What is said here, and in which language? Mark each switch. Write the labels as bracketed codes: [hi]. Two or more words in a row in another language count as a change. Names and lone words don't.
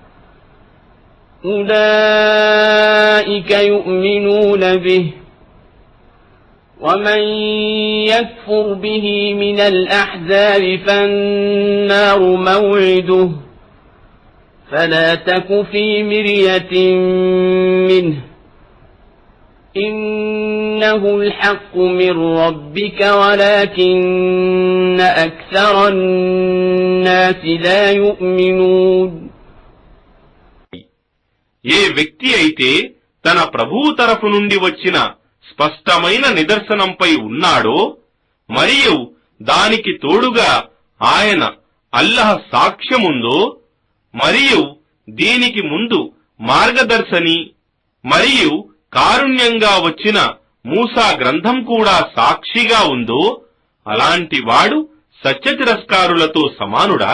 [ar] أولئك يؤمنون به ومن يكفر به من الأحزاب فالنار موعده فلا تك في مرية منه إنه الحق من ربك ولكن أكثر الناس لا يؤمنون. [te] ఏ వ్యక్తి అయితే తన ప్రభువు తరఫు నుండి వచ్చిన స్పష్టమైన నిదర్శనంపై ఉన్నాడో మరియు దానికి తోడుగా ఆయన అల్లహ సాక్ష్యముందో మరియు దీనికి ముందు మార్గదర్శని మరియు కారుణ్యంగా వచ్చిన మూసా గ్రంథం కూడా సాక్షిగా ఉందో అలాంటి వాడు సత్యతిరస్కారులతో సమానుడా?